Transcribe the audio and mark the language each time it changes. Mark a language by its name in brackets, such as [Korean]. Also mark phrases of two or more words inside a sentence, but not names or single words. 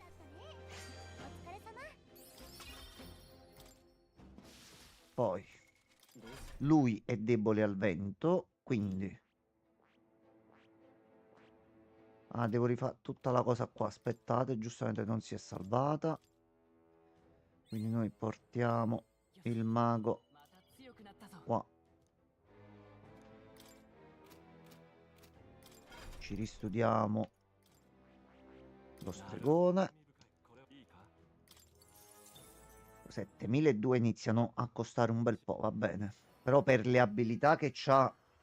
[Italian] Poi lui è debole al vento, quindi devo rifare tutta la cosa qua. Aspettate, giustamente non si è salvata. Quindi noi portiamo il mago [Japanese] また強くなったぞ [Italian] qua. Ci ristudiamo lo stregone. 7.200 iniziano a costare un bel po', va bene. Però per le abilità che c'ha...